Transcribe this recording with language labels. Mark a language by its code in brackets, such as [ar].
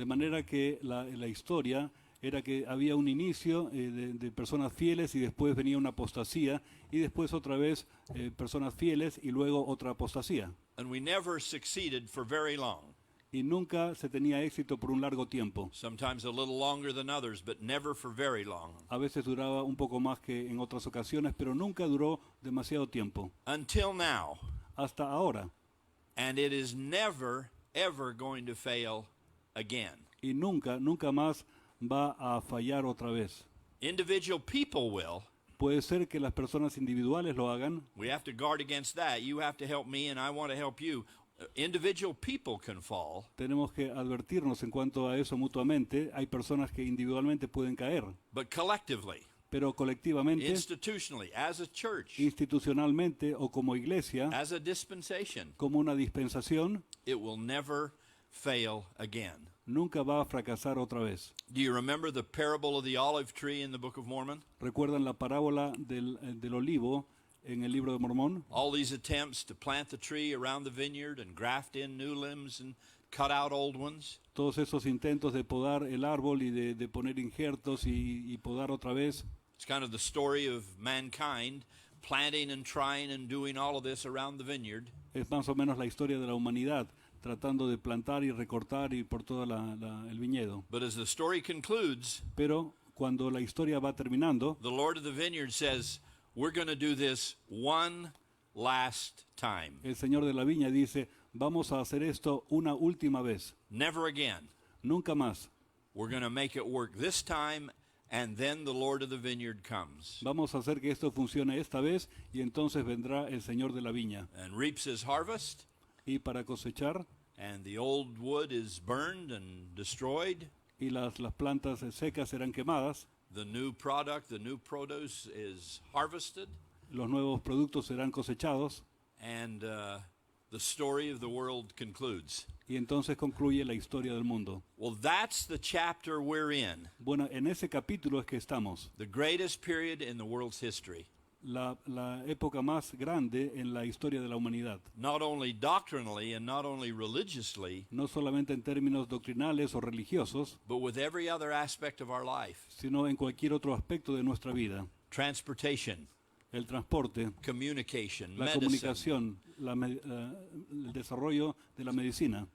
[es] De manera que la historia era que había un inicio de personas fieles y después venía una apostasía y después otra vez personas fieles y luego otra apostasía. [en] And we never succeeded for very long. [es] Y nunca se tenía éxito por un largo tiempo. [en] Sometimes a little longer than others, but never for very long. [es] A veces duraba un poco más que en otras ocasiones, pero nunca duró demasiado tiempo. [en] Until now. [es] Hasta ahora. [en] And it is never, ever going to fail again. [es] Y nunca más va a fallar otra vez. [en] Individual people will. [es] Puede ser que las personas individuales lo hagan. [en] We have to guard against that. You have to help me and I want to help you. Individual people can fall. [es] Tenemos que advertirnos en cuanto a eso mutuamente. Hay personas que individualmente pueden caer. [en] But collectively. [es] Pero colectivamente, [en] Institutionally, as a church, [es] institucionalmente o como iglesia, [en] as a dispensation, [es] como una dispensación, [en] it will never fail again. [es] nunca va a fracasar otra vez. [en] Do you remember the parable of the olive tree in the Book of Mormon? [es] ¿Recuerdan la parábola del olivo en el libro de Mormón? [en] All these attempts to plant the tree around the vineyard and graft in new limbs and cut out old ones. [es] Todos esos intentos de podar el árbol y de poner injertos y podar otra vez. [en] It's kind of the story of mankind planting and trying and doing all of this around the vineyard. [es] Es más o menos la historia de la humanidad, tratando de plantar y recortar y por todo el viñedo. [en] But as the story concludes, [es] Pero cuando la historia va terminando, [en] the Lord of the vineyard says, we're going to do this one last time. [es] el Señor de la viña dice, vamos a hacer esto una última vez, [en] Never again. [es] nunca más. [en] We're going to make it work this time, and then the Lord of the vineyard comes [es] Vamos a hacer que esto funcione esta vez y entonces vendrá el Señor de la viña. [en] and reaps his harvest, [es] Y para cosechar, [en] and the old wood is burned and destroyed. [es] y las plantas secas serán quemadas, [en] The new product, the new produce is harvested, [es] los nuevos productos serán cosechados, [en] and the story of the world concludes. [es] y entonces concluye la historia del mundo. [en] Well, that's the chapter we're in, [es] Bueno, en ese capítulo es que estamos, [en] the greatest period in the world's history. [es] la época más grande en la historia de la humanidad. [en] not only doctrinally and not only religiously, [es] No solamente en términos doctrinales o religiosos, [en] but with every other aspect of our life. [es] sino en cualquier otro aspecto de nuestra vida. [en] Transportation, [es] El transporte, [en] communication, [es] la [en] medicine, [es] comunicación, el desarrollo de la medicina,